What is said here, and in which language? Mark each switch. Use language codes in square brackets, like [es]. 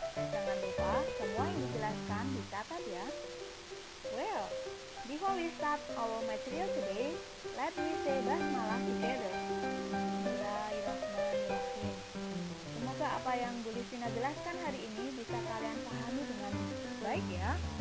[id] Jangan lupa, semua yang dijelaskan dicatat ya. [en] Well, before we start our material today, let me say basmalah together. [ar] Bismillahirrahmanirrahim. [id] Semoga apa yang Bu Listina jelaskan hari ini bisa kalian pahami dengan baik ya.